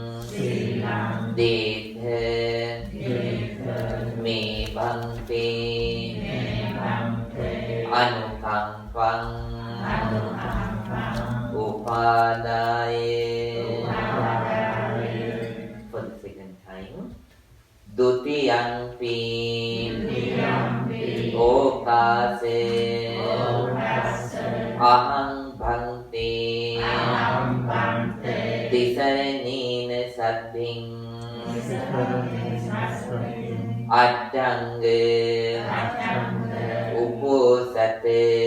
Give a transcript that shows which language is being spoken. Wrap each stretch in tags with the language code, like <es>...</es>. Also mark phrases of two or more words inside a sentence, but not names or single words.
<pi>Dethe Me Bhante Anukampang Upadaye.</pi> <en>For the second time.</en> <pi>Dutiyampi Okase Ahang Bhante Tisaranina Saddhing Attange Uposate</pi>